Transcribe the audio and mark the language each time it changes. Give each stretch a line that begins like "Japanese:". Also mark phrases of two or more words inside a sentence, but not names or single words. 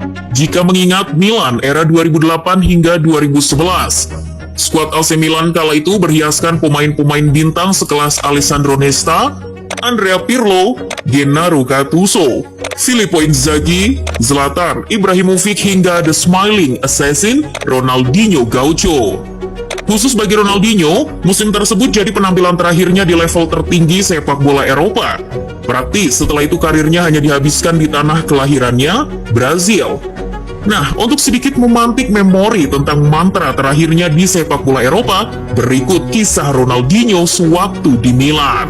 Indonesian: Jika mengingat Milan era 2008 hingga 2011, skuad AC Milan kala itu berhiaskan pemain-pemain bintang sekelas Alessandro Nesta, Andrea Pirlo, Gennaro Gattuso, Filippo Inzaghi, Zlatan Ibrahimovic hingga The Smiling Assassin Ronaldinho Gaucho. Khusus bagi Ronaldinho, musim tersebut jadi penampilan terakhirnya di level tertinggi sepak bola Eropa. Praktis setelah itu karirnya hanya dihabiskan di tanah kelahirannya, Brazil. Nah, untuk sedikit memantik memori tentang mantra terakhirnya di sepak bola Eropa, berikut kisah Ronaldinho sewaktu di Milan.